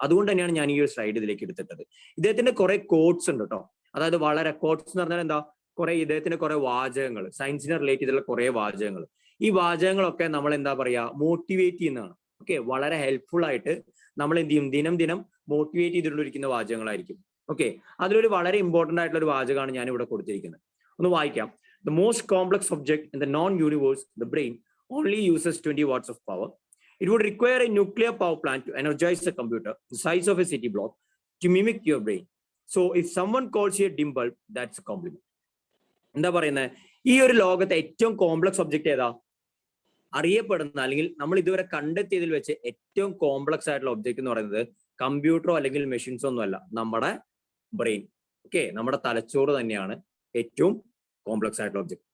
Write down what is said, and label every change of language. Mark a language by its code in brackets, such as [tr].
[ml] അതുകൊണ്ട് തന്നെയാണ് ഞാൻ ഈ ഒരു സ്ലൈഡ് ഇതിലേക്ക് എടുത്തിട്ടത്. ഇദ്ദേഹത്തിന്റെ കുറെ കോട്ട്സ് ഉണ്ട് കേട്ടോ, അതായത് വളരെ കോട്ട്സ് എന്ന് പറഞ്ഞാൽ എന്താ, കുറെ ഇദ്ദേഹത്തിന്റെ കുറെ വാചകങ്ങൾ, സയൻസിനെ റിലേറ്റ് ചെയ്തുള്ള കുറെ വാചകങ്ങൾ. ഈ വാചകങ്ങളൊക്കെ നമ്മൾ എന്താ പറയാ മോട്ടിവേറ്റ് ചെയ്യുന്നതാണ്. ഓക്കെ, വളരെ ഹെൽപ്ഫുൾ ആയിട്ട് നമ്മൾ എന്ത് ചെയ്യും, ദിനം ദിനം മോട്ടിവേറ്റ് ചെയ്തുകൊണ്ടിരിക്കുന്ന വാചകങ്ങളായിരിക്കും. ഓക്കെ, അതിലൊരു വളരെ ഇമ്പോർട്ടന്റ് ആയിട്ടുള്ള ഒരു വാചകമാണ് ഞാൻ ഇവിടെ കൊടുത്തിരിക്കുന്നത്, ഒന്ന് വായിക്കാം. [en] The most complex object in the non-universe, the brain, only uses 20 watts of power. It would require a nuclear power plant to energize a computer the size of a city block to mimic your brain. So if someone calls you a dim bulb, that's a compliment. [ml] എന്താ പറയുന്നത്, ഈ ഒരു ലോകത്തെ ഏറ്റവും complex object ഏതാ? അറിയപ്പെടുന്ന അല്ലെങ്കിൽ നമ്മൾ ഇതുവരെ കണ്ടെത്തിയതിൽ വെച്ച് ഏറ്റവും കോംപ്ലക്സ് ആയിട്ടുള്ള ഒബ്ജക്റ്റ് എന്ന് പറയുന്നത് കമ്പ്യൂട്ടറോ അല്ലെങ്കിൽ മെഷീൻസോ ഒന്നും അല്ല, നമ്മുടെ ബ്രെയിൻ. ഓക്കെ, നമ്മുടെ തലച്ചോറ് തന്നെയാണ് ഏറ്റവും കോംപ്ലക്സ് ആയിട്ടുള്ള ഒബ്ജക്ട്.